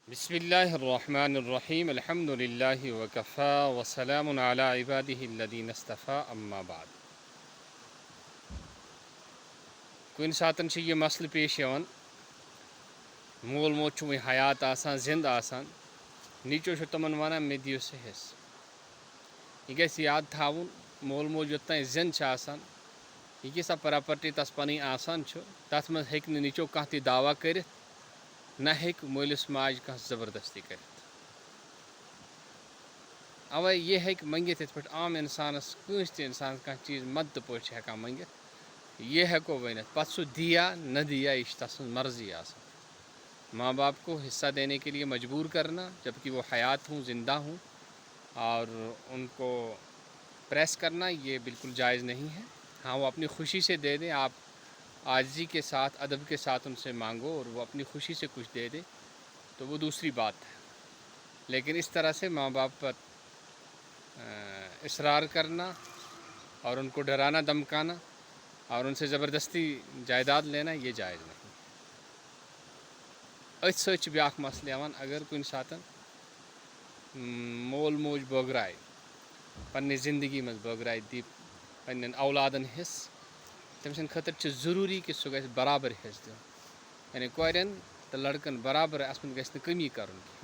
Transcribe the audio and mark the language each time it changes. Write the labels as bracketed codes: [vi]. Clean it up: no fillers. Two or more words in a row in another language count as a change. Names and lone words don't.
[ar] بسم اللہ الرحمن الرحیم الحمد للہ وکفا وسلام علی عبادہ الذین اصطفیٰ اما بعد. [ks] کُنہِ ساتہٕ چھِ یہِ مسلہٕ پیش یِوان مول موج چھُ وۄنۍ حیات آسان زِندٕ آسان نیٚچوۍ چھُ تِمن وَنان مےٚ دِیِو سا حِصہٕ. یہِ گژھِ یاد تھاوُن مول موج یوٚت تانۍ زِندٕ چھِ آسان یہِ کہِ سۄ پراپرٹی تَس پَنٕنۍ آسان چھُ تَتھ منٛز ہیٚکہِ نہٕ نیٚچوۍ کانٛہہ تہِ دعوا کٔرِتھ نہ ہیٚکہِ مٲلِس ماجہِ کانٛہہ زبردستی کٔرِتھ. اَوَے یہِ ہیٚکہِ منٛگِتھ یِتھ پٲٹھۍ عام اِنسانَس کٲنٛسہِ تہِ اِنسانَس کانٛہہ چیٖز مدتہٕ پٲٹھۍ چھِ ہٮ۪کان منٛگِتھ یہِ ہٮ۪کو ؤنِتھ پَتہٕ سُہ دِیا نہ دِیا یہِ چھِ تَس سٕنٛز مرضی آسان. [ur] ماں باپ کو حصہ دینے کے لیے مجبور کرنا جبکہ وہ حیات ہوں زندہ ہوں اور ان کو پریس کرنا یہ بالکل جائز نہیں ہے. ہاں وہ اپنی خوشی سے دے دیں، آپ عاجزی کے ساتھ ادب کے ساتھ ان سے مانگو اور وہ اپنی خوشی سے کچھ دے دے تو وہ دوسری بات ہے. لیکن اس طرح سے ماں باپ پر اصرار کرنا اور ان کو ڈرانا دھمکانا اور ان سے زبردستی جائیداد لینا یہ جائز نہیں. [ks] أتھۍ سۭتۍ چھِ بیٛاکھ مسلہٕ یِوان اگر کُنہِ ساتہٕ مول موج بٲگرایہِ پنٛنہِ زندگی منٛز بٲگرایہِ دی پنٛنٮ۪ن اولادَن حِصہٕ تٔمۍ سٕنٛدِ خٲطرٕ چھِ ضروٗری کہِ سُہ گژھِ برابر حِصہٕ دیُن. یعنی کورٮ۪ن تہٕ لڑکن برابر اَتھ منٛز گژھِ نہٕ کٔمی کَرُن کینٛہہ.